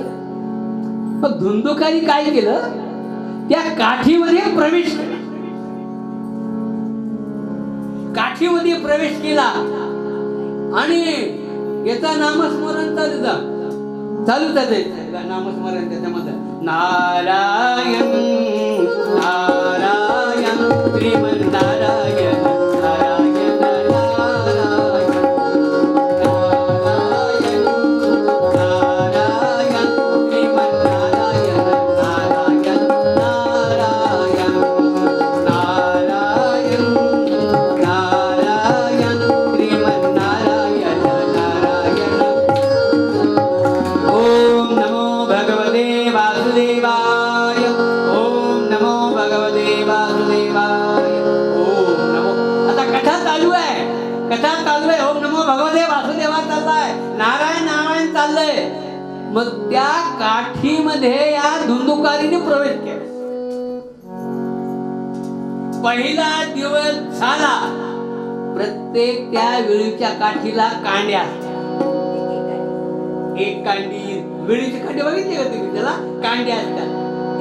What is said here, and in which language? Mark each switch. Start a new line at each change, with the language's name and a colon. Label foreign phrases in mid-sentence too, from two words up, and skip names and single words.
Marathi: मग धुंदुकारी काय केलं, त्या काठीमध्ये प्रवेश केला. काठीमध्ये प्रवेश केला आणि याचा नामस्मरण चालू नामस्मरण त्याच्यामध्ये नारायण नारायण श्रीमन नारायण नारायण नारायण नारायण नारायण श्रीमन नारायण नारायण नारायण नारायण नारायण श्रीमन नारायण नारायण.
Sanskrit: ओम नमो भगवते वासुदेवाय. ओम नमो भगवते वासुदेवाय. ओम नमो.
Marathi: आता कथा चालू आहे, कथा चालू आहे.
Sanskrit: ओम नमो भगवते वासुदेवा
Marathi: चाललाय, नारायण नारायण चाललंय. मग त्या काठीमध्ये या धुंदुकारीने प्रवेश केला. पहिला दिवस झाला. प्रत्येक त्या वेळीच्या काठीला कांड्या, एक कांडी, वेळीची काठी बघितली का तुम्ही, त्याला कांड्या असतात.